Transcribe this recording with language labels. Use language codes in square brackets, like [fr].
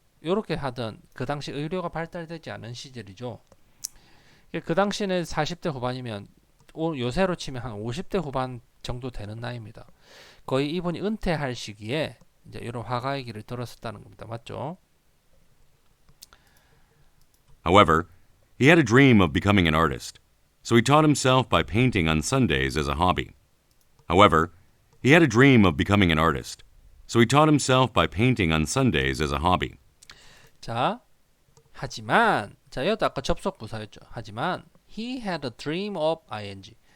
[ko] 이렇게 하던 그 당시 의료가 발달되지 않은 시절이죠. 그 당시는 40대 후반이면 요새로 치면 한 50대 후반 정도 되는 나이입니다. 거의 이분이 은퇴할 시기에 이제 이런 화가의 길을 들었었다는 겁니다. 맞죠? [en] However, he had a dream of becoming an artist, so he taught himself by painting on Sundays as a hobby. However, he had a dream of becoming an artist, so he taught himself by painting on Sundays as a hobby. [ko] 자, 하지만 이것도 아까 접속 부사였죠. 하지만 he had a dream of ing.